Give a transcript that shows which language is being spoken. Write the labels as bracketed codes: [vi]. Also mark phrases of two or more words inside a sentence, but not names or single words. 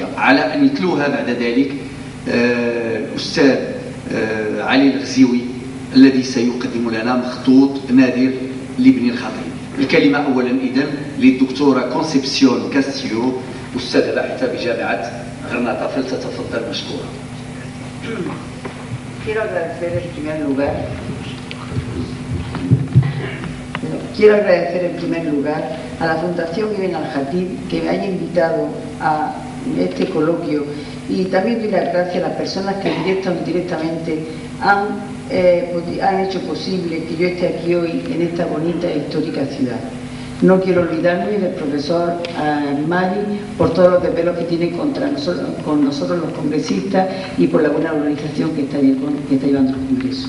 [ar] على أن يتلوها بعد ذلك الأستاذ علي الغزيوي الذي سيقدم لنا مخطوط نادر لابن الخطيب. الكلمة أولا إذن للدكتورة كونسيبسيون كاستيو، أستاذة باحثة بجامعة غرناطة، فلتتفضل مشكورة. [es] Quiero agradecer en primer lugar a la Fundación Ibn al-Khatib que me haya invitado a este coloquio, y también doy las gracias a las personas que directa o indirectamente han hecho posible que yo esté aquí hoy en esta bonita e histórica ciudad. No quiero olvidarme del profesor Mari por todos los desvelos que tiene con nosotros los congresistas y por la buena organización que está llevando el Congreso.